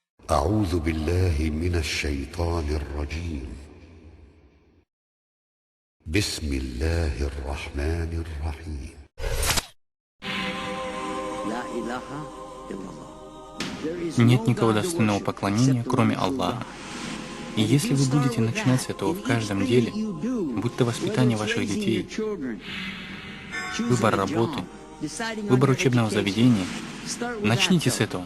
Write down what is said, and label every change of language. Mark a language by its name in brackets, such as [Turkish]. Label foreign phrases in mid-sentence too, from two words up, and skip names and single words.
[Arabic] أعوذ بالله من الشيطان الرجيم. بسم الله الرحمن الرحيم. لا إله إلا الله. [Russian] Нет никого достойного поклонения, кроме Аллаха. И если вы будете начинать с этого в каждом деле, будь то воспитание ваших детей, выбор работы, выбор учебного заведения, начните с этого.